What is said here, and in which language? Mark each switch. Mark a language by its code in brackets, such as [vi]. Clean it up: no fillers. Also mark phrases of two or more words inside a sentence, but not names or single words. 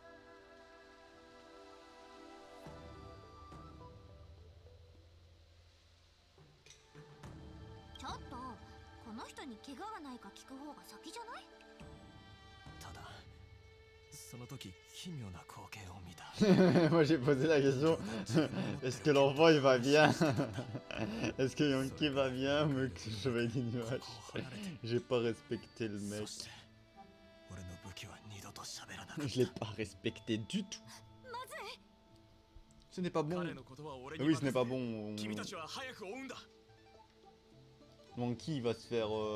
[ja] ちょっと、この人に怪我がないか聞く方が先じゃない？ただその時奇妙な光景を見た。 [fr] Moi j'ai posé la question est-ce que l'enfant il va bien? Est-ce que Yankee va bien? Mais que Chevalier du Nuage. J'ai pas respecté le [ja] そ [fr] mec. [ja] して俺の武器は二度と喋らなかった。 [fr] Je l'ai pas respecté du tout. Ce n'est pas bon. [ja] 彼のことは俺に [fr] Oui, ce [ja] 任 [fr] n'est [ja] せ [fr] pas [ja] て [fr] bon. [ja] 君たちは早く追うんだ。 [fr] Yankee il va se faire.